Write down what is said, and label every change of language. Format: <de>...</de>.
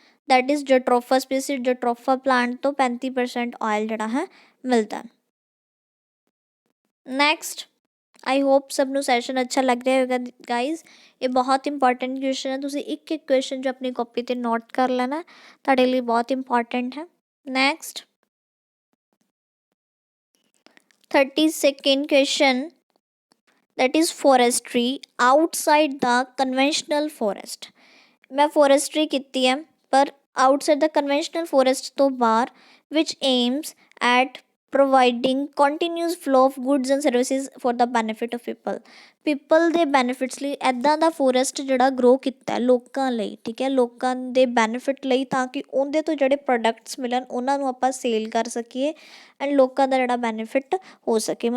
<pa>That is ਜਟਰੋਫਾ species, ਜਟਰੋਫਾ plant ਤੋਂ 35% oil ਜਿਹੜਾ ਹੈ ਮਿਲਦਾ। ਨੈਕਸਟ, ਆਈ ਹੋਪ ਸਭ ਨੂੰ ਸੈਸ਼ਨ ਅੱਛਾ ਲੱਗ ਰਿਹਾ ਹੋਵੇਗਾ ਗਾਈਜ਼। ਇਹ ਬਹੁਤ ਇੰਪੋਰਟੈਂਟ ਕੁਐਸਚਨ ਹੈ, ਤੁਸੀਂ ਇੱਕ ਇੱਕ ਕੁਐਸਚਨ ਜੋ ਆਪਣੀ ਕਾਪੀ 'ਤੇ ਨੋਟ ਕਰ ਲੈਣਾ, ਤੁਹਾਡੇ ਲਈ ਬਹੁਤ ਇੰਪੋਰਟੈਂਟ ਹੈ।</pa> <en>Next 32nd question, that is forestry outside the conventional forest।</en> <pa>ਮੈਂ forestry ਕੀਤੀ ਹੈ ਪਰ</pa> <en>outside the conventional forest</en> <pa>ਤੋਂ ਬਾਹਰ,</pa> <en>which aims at providing continuous flow of goods and services for the benefit of people</en> <pa>ਦੇ benefits ਲਈ ਇੱਦਾਂ ਦਾ forest ਜਿਹੜਾ ਗਰੋ ਕੀਤਾ ਲੋਕਾਂ ਲਈ, ਠੀਕ ਹੈ, ਲੋਕਾਂ ਦੇ ਬੈਨੀਫਿਟ ਲਈ, ਤਾਂ ਕਿ ਉਹਦੇ ਤੋਂ ਜਿਹੜੇ ਪ੍ਰੋਡਕਟਸ ਮਿਲਣ ਉਹਨਾਂ ਨੂੰ ਆਪਾਂ ਸੇਲ ਕਰ ਸਕੀਏ ਐਂਡ ਲੋਕਾਂ ਦਾ ਜਿਹੜਾ ਬੈਨੀਫਿਟ ਹੋ ਸਕੇ।</pa>